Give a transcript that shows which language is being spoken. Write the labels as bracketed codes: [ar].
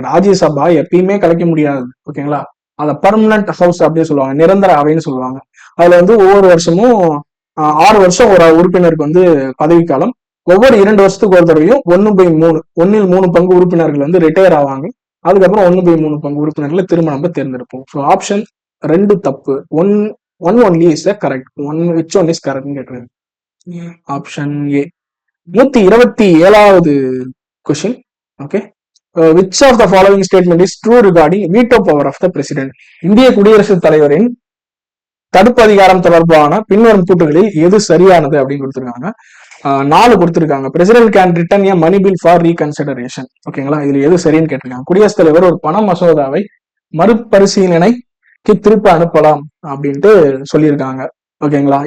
[ta] ராஜ்யசபா எப்பயுமே கலைக்க முடியாது. ஓகேங்களா? அதை பர்மனன்ட் ஹவுஸ் அப்படின்னு சொல்லுவாங்க, நிரந்தர அவைன்னு சொல்லுவாங்க. அதுல வந்து ஒவ்வொரு வருஷமும் 6 வருஷம் ஒரு உறுப்பினருக்கு வந்து பதவிக்காலம். ஒவ்வொரு 2 வருஷத்துக்கு ஒரு தடவையும் 1/3, 1/3 பங்கு உறுப்பினர்கள் வந்து ரிட்டையர் ஆவாங்க. அதுக்கப்புறம் 1/3 பங்கு உறுப்பினர்களை திரும்ப நம்ம தேர்ந்தெடுப்போம். ஸோ ஆப்ஷன் 2 தப்பு. [en] One only is the correct. which one is correct [ta] கேட்டுருங்க. Option A. 127வது question. [en] Okay, which of the following statement is true regarding veto power of the president? [ta] இந்திய குடியரசுத் தலைவரின் தடுப்பு அதிகாரம் தொடர்பான பின்வரும் கூற்றுகளில் எது சரியானது அப்படின்னு கொடுத்திருக்காங்க. 4 கொடுத்திருக்காங்க. [en] President can return a money bill for reconsideration. ஓகேங்களா? [ta] இதுல எது சரின்னு கேட்டிருக்காங்க. குடியரசுத் தலைவர் ஒரு பண மசோதாவை மறுபரிசீலனைக்கு திருப்ப அனுப்பலாம் அப்படின்ட்டு சொல்லியிருக்காங்க. ஓகேங்களா?